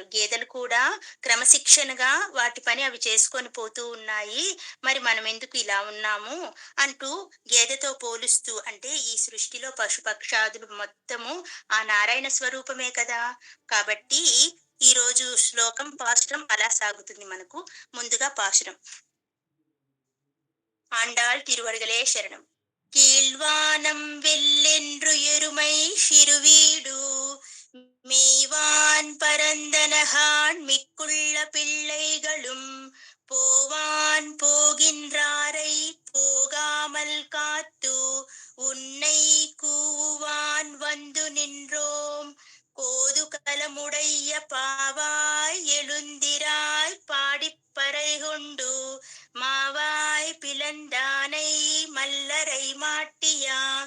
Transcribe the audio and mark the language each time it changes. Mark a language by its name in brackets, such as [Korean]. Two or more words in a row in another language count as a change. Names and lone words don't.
[Telugu] గేదెలు కూడా క్రమశిక్షణగా వాటి పని అవి చేసుకొని పోతూ ఉన్నాయి. మరి మనం ఎందుకు ఇలా ఉన్నాము అంటూ గేదెతో పోలుస్తూ, అంటే ఈ సృష్టిలో పశుపక్షాదులు మొత్తము ఆ నారాయణ స్వరూపమే కదా. కాబట్టి ఈ రోజు శ్లోకం పాశురం అలా సాగుతుంది మనకు. ముందుగా పాశురం. ఆండాళ్ తిరువడిగలే శరణం. [Tamil] கீழ்வானம் வெல்லென்று எருமை சிறுவீடு மேய்வான் பரந்தனகான் மிக்குள்ள பிள்ளைகளும் போவான் போகின்றாரை போகாமல் காத்து உன்னை கூவான் வந்து நின்றோம் கோதுகலமுடைய பாவாய் எழுந்திராய் பாடிப்பறை கொண்டு மாவாய் பிளந்தானை மல்லரை மாட்டியா